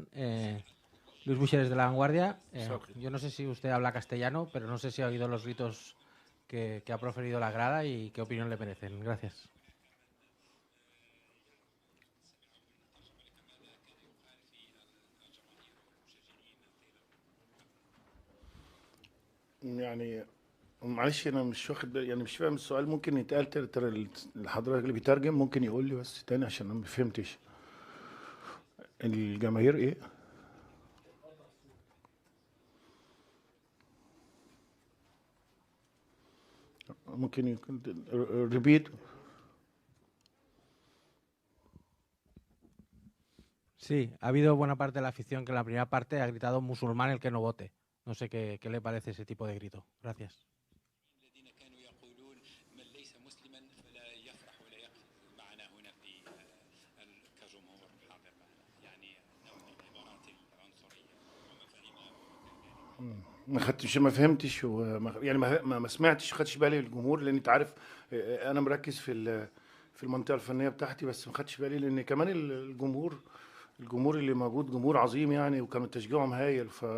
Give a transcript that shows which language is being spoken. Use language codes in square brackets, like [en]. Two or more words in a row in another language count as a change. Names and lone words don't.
[es] Luis Buixeres de La Vanguardia. Yo no sé si usted habla castellano, pero no sé si ha oído los gritos que ha proferido la grada y qué opinión le merecen. Gracias. [ar] يعني معلش انا مش واخد بالي، يعني مش فاهم السؤال. ممكن يتقال ترى حضرتك اللي بيترجم ممكن يقول لي بس تاني عشان انا ما فهمتش. الجماهير ايه؟ ممكن يكون ريبيت. [es] Sí, ha habido buena parte de la afición que en la primera parte ha gritado musulmán el que no vote. No sé qué le parece ese tipo de grito. Gracias. [ar] ما فهمتش يعني ما سمعتش، خدش بالي الجمهور، لان انت عارف انا مركز في المنطقه الفنيه بتاعتي، بس ما خدش بالي لان كمان الجمهور اللي موجود جمهور عظيم يعني، وكانوا تشجيعهم هايل.